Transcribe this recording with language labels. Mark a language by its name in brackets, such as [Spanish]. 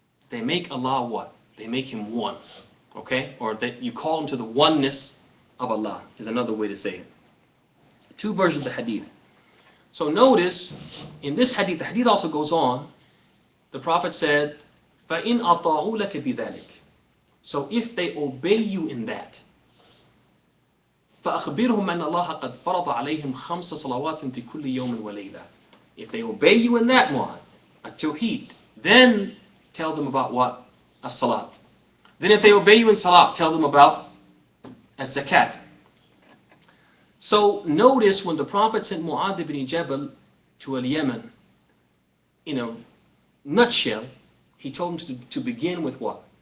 [English] They make Allah what? They make him one. Okay? Or that you call him to the oneness of Allah, is another way to say it. Two versions of the hadith. So notice, in this hadith, the hadith also goes on, the Prophet said, [Arabic] فَإِنْ أَطَاعُوا لَكَ بِذَلِكَ. [English] So if they obey you in that, [Arabic] فَأَخْبِرْهُمْ أَنَّ اللَّهَ قَدْ فَرَضَ عَلَيْهِمْ خَمْسَ صَلَوَاتٍ فِي كُلِّ يَوْمٍ وَلَيْلَةٍ. [English] If they obey you in that one, at-Tawhid, then tell them about what? As-Salat. Then if they obey you in Salat, tell them about as-Zakat. So notice when the Prophet sent Mu'adh ibn Jabal to al-Yemen, in a nutshell, he told him to begin with what?